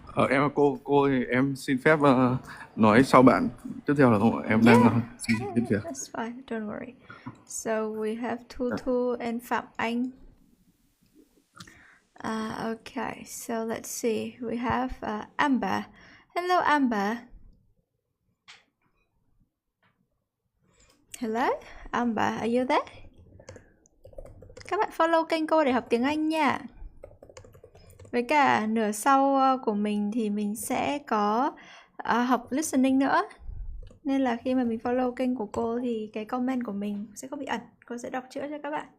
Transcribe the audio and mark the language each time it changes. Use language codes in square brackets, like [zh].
[vi] Em là cô thì em xin phép nói sau bạn. Tiếp theo là không ạ? Em đang xin việc. [en] That's fine. Don't worry. So we have Thu Thu and Phạm Anh. Okay. So let's see. We have Amber. Hello, Amber. Hello, Amber. Are you there? [vi] Các bạn follow kênh cô để học tiếng Anh nha. Với cả nửa sau của mình thì mình sẽ có học listening nữa. Nên là khi mà mình follow kênh của cô thì cái comment của mình sẽ không bị ẩn. Cô sẽ đọc chữa cho các bạn.